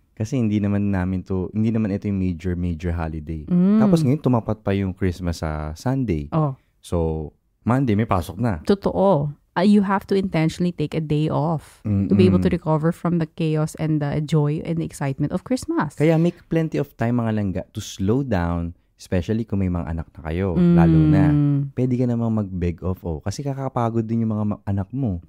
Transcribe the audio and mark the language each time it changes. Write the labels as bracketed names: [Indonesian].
[Filipino] Kasi hindi naman ito yung major holiday. Tapos ngayon tumapat pa yung Christmas sa Sunday. Oh. So, Monday may pasok na. Totoo. [English] You have to intentionally take a day off to be able to recover from the chaos and the joy and the excitement of Christmas. [Filipino] Kaya make plenty of time mga langga to slow down, especially kung may mga anak na kayo, lalo na. Pwede ka namang mag-beg off. Kasi kakapagod din yung mga anak mo.